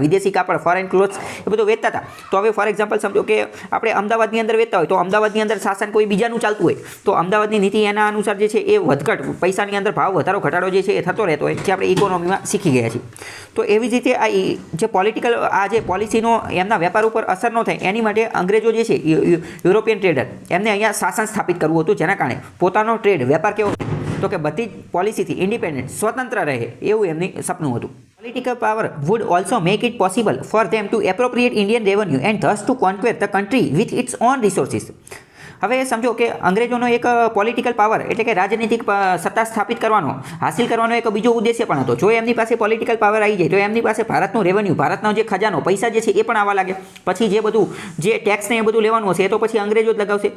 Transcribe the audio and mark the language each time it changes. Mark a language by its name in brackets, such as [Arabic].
[Gujarati] વિદેશી કાપડ, foreign clothes એ બધું વેચતા હતા. તો હવે ફોર એક્ઝામ્પલ સમજો કે આપણે અમદાવાદની અંદર વેચતા હોય, તો અમદાવાદની અંદર શાસન કોઈ બીજાનું ચાલતું હોય, તો અમદાવાદની નીતિ એના અનુસાર જે છે એ વધઘટ, પૈસાની અંદર ભાવ વધારો ઘટાડો જે છે એ થતો રહેતો હોય, જે આપણે ઇકોનોમીમાં શીખી ગયા છીએ. તો એવી જ રીતે આ જે પોલિટિકલ આ જે પોલિસીનો એમના વેપાર ઉપર અસર ન થાય એની માટે અંગ્રેજો જે છે યુરોપિયન ટ્રેડર એમને અહીંયા શાસન સ્થાપિત કરવું હતું, જેના કારણે પોતાનો ટ્રેડ વેપાર કેવો તો કે બધી જ પોલિસીથી ઇન્ડિપેન્ડન્ટ, સ્વતંત્ર રહે એવું એમની સપનું હતું. [English] Political power would also make it possible for them to appropriate Indian revenue and thus to conquer the country with its own resources. [Gujarati] હવે સમજો કે અંગ્રેજોનો એક પોલિટિકલ પાવર એટલે કે રાજનીતિક સત્તા સ્થાપિત કરવાનો હાસિલ કરવાનો એક બીજો ઉદ્દેશ્ય પણ હતો. જો એમની પાસે પોલિટિકલ પાવર આવી જાય તો એમની પાસે ભારતનું રેવન્યુ, ભારતનો જે ખજાનો, પૈસા જે છે એ પણ આવવા લાગે. પછી જે બધું જે ટેક્સ ને એ બધું લેવાનું હશે એ તો પછી અંગ્રેજો જ લગાવશે.